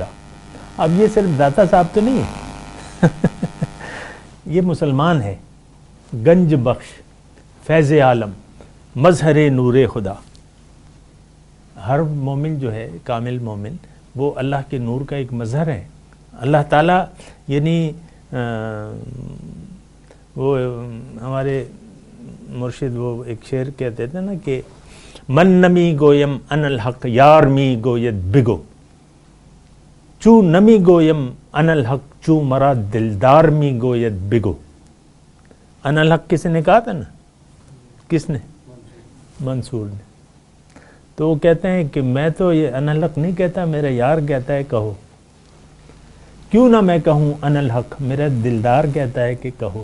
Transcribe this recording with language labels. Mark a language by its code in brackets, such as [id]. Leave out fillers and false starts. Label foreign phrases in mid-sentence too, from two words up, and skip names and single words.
[ur] اب یہ صرف داتا صاحب تو نہیں ہے، یہ مسلمان ہے، [fa] گنج بخش فیض عالم مظہر نور خدا۔ [ur] ہر مومن جو ہے، کامل مومن، وہ اللہ کے نور کا ایک مظہر ہے۔ اللہ تعالیٰ یعنی وہ ہمارے مرشد وہ ایک شعر کہتے تھے نا کہ [fa] من نمی گویم [ar] ان الحق [fa] یار می گوید بگو، چو نمی گویم [ar] ان الحق [fa] چو مرا دلدار می گوید بگو۔ [ar] ان الحق [ur] کس نے کہا تھا نا؟ کس نے؟ منصور نے۔ تو وہ کہتے ہیں کہ میں تو یہ [ar] ان الحق [ur] نہیں کہتا، میرا یار کہتا ہے کہو، کیوں نہ میں کہوں [ar] ان الحق، [ur] میرا دلدار کہتا ہے کہ کہو۔